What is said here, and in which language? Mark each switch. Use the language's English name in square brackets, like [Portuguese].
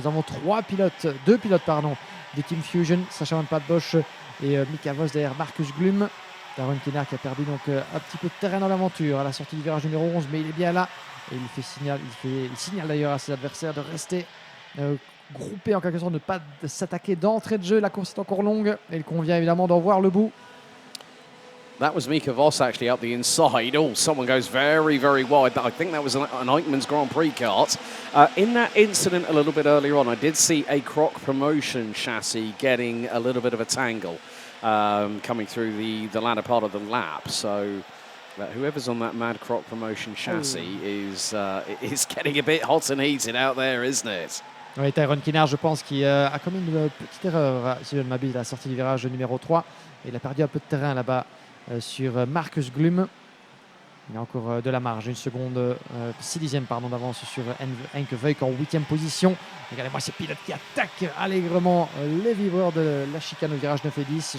[French] Nous avons 2 pilotes du team Fusion, Sascha Van Patbosch et Mika Vos derrière Marcus Glum. Tyrone Kinard qui a perdu donc un petit peu de terrain dans l'aventure à la sortie du virage numéro 11, mais il est bien là et il signale d'ailleurs à ses adversaires de rester groupés en quelque sorte, de ne pas s'attaquer d'entrée de jeu. La course est encore longue et il convient évidemment d'en voir le bout. [English] That was Mika Vos actually up the inside. Oh, someone goes very, very wide. I think that was an Eichmann's Grand Prix kart. In that incident a little bit earlier on, I did see a Croc Promotion chassis getting a little bit of a tangle coming through the latter part of the lap. So whoever's on that Mad Croc Promotion chassis is getting a bit hot and heated out there, isn't it? [French] Oui, Tyrone Kinard, je pense qu'il a commis une petite erreur, si je ne m'abuse, à la sortie du virage numéro 3. Il a perdu un peu de terrain là-bas sur Marcus Glum. Il a encore de la marge, 6 dixièmes d'avance sur Henk Veuk en 8e position. Regardez-moi ces pilotes qui attaquent allègrement les vibreurs de la chicane au virage 9 et 10.